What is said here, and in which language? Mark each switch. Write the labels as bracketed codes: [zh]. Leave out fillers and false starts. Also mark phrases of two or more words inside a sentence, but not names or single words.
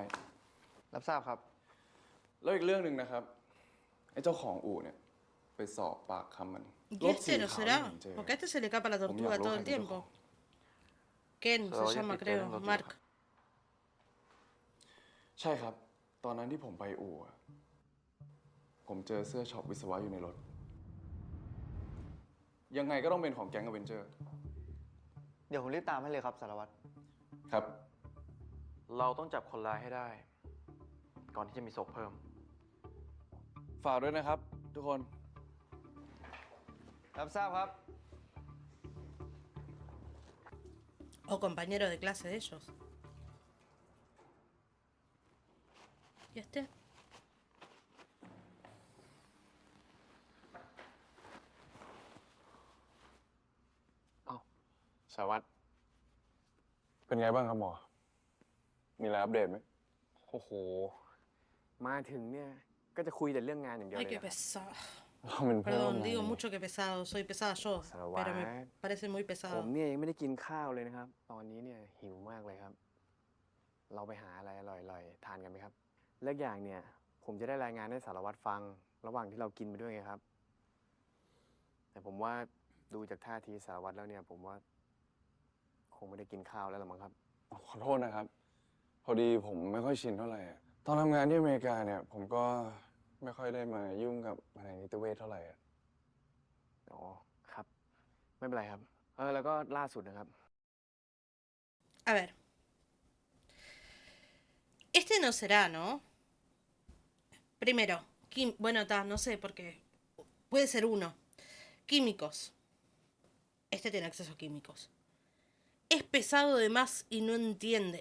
[th] รับทราบครับ แล้วอีกเรื่องหนึ่งนะครับ ไอ้เจ้าของอู่เนี่ย ไปสอบปากคำมัน [es] ¿Y este no será? Porque a este se le escapa la tortuga todo el tiempo. Ken se llama, creo. Mark. [th] ใช่ครับ ตอนนั้นที่ผมไปอู่อะผมเจอเสื้อช็อปวิศวะอยู่ในรถ ยังไงก็ต้องเป็นของแก๊งอเวนเจอร์ เดี๋ยวผมรีบตามให้เลยครับสารวัตร ครับ เราต้องจับคนร้ายให้ได้ ก่อนที่จะมีศพเพิ่ม ฝากด้วยนะครับ ทุกคน รับทราบครับ [es] O compañero de clase de ellos. ¿Y este? [th] สารวัตร เป็นไงบ้างครับหมอ มีอะไรอัปเดตไหม โอ้โห มาถึงเนี่ย ก็จะคุยแต่เรื่องงานอย่างเดียว [es] Ay, [th] เลย [es] qué [th] อะครับ [es] pesado. [th] เราเป็นเพื่อนร่วม [es] Perdón, [th] งาน [es] digo [th] นี่ [es] mucho que pesado. Soy pesada yo, Salvat. pero me parece muy [th] ผม [es] pesado. [th] เนี่ยยังไม่ได้กินข้าวเลยนะครับ ตอนนี้เนี่ยหิวมากเลยครับ เราไปหาอะไรอร่อยๆ ทานกันไหมครับ เลิกอย่างเนี่ย ผมจะได้รายงานให้สารวัตรฟัง ระหว่างที่เรากินไปด้วยไงครับ แต่ผมว่าดูจากท่าทีสารวัตรแล้วเนี่ย ผมว่า คงไม่ได้กินข้าวแล้วหรอมั้งครับ ขอโทษนะครับ พอดีผมไม่ค่อยชินเท่าไหร่อะตอนทำงานที่อเมริกาเนี่ย ผมก็ไม่ค่อยได้มายุ่งกับอะไรนิติเวชเท่าไหร่อะ อ๋อ ครับ ไม่เป็นไรครับ แล้วก็ล่าสุดนะครับ [es] A ver. Este no será, ¿no? Primero, bueno, no sé, porque puede ser uno. Químicos. Este tiene acceso a químicos. Es pesado de más y no entiende.